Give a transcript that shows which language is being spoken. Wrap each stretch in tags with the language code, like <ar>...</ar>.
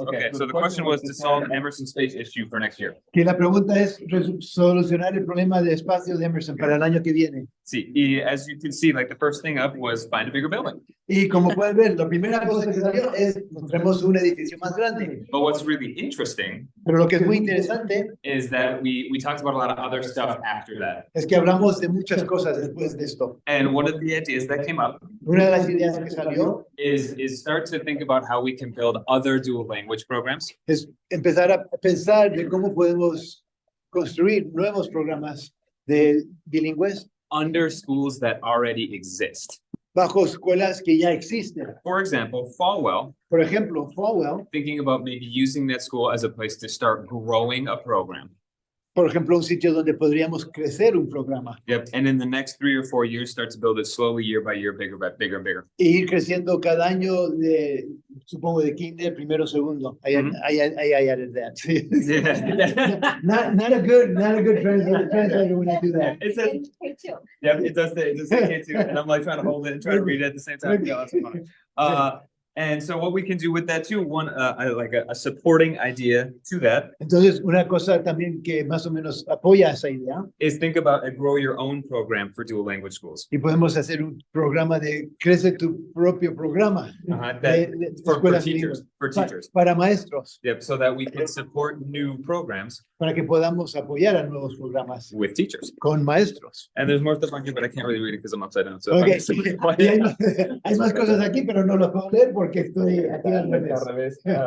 <en>Okay, so the question was to solve Emerson's space issue for next year.</en> <es>Que la pregunta es solucionar el problema de espacio de Emerson para el año que viene. Sí, y</es> <en>as you can see, like the first thing up was find a bigger building.</en> <es>Y como pueden ver, la primera cosa que salió es encontremos un edificio más grande.</es> <en>But what's really interesting</en> <es>Pero lo que es muy interesante</es> <en>is that we talked about a lot of other stuff after that.</en> <es>es que hablamos de muchas cosas después de esto.</es> <en>And one of the ideas that came up</en> <es>Una de las ideas que salió</es> <en>is start to think about how we can build other dual language programs</en> <es>es empezar a pensar de cómo podemos construir nuevos programas de bilingües</es> <en>under schools that already exist.</en> <es>bajo escuelas que ya existen.</es> <en>For example, Falwell,</en> <es>Por ejemplo, Falwell,</es> <en>thinking about maybe using that school as a place to start growing a program.</en> <es>por ejemplo, un sitio donde podríamos crecer un programa</es> <en>Yep. And in the next 3 or 4 years, start to build it slowly, year by year, bigger, bigger, and bigger.</en> <es>e ir creciendo cada año de, supongo, de kinder, primero, segundo.</es> <en>I added that.</en> <es>Sí.</es> <en>Yeah. Not a good translator when I do that. It says, yeah, it does say K2, and I'm like trying to hold it and try to read it at the same time. Yeah, that's funny. And so what we can do with that too, one, like a supporting idea to that</en> <es>Entonces, una cosa también que más o menos apoya esa idea,</es> <en>is think about and grow your own program for dual language schools.</en> <es>y podemos hacer un programa de crece tu propio programa de</es> <en>For</en> <es>escuelas</es> <en>teachers,</en> <es>bilingües.</es> <en>for teachers.</en> <es>Para maestros,</es> <en>Yep, so that we can support new programs</en> <es>para que podamos apoyar a nuevos programas</es> <en>with teachers.</en> <es>con maestros.</es> <en>And there's more stuff on here, but I can't really read it because I'm upside down. So Okay. I'm just</en> <es>Y hay más cosas aquí, pero no las puedo leer porque estoy aquí al revés.</es>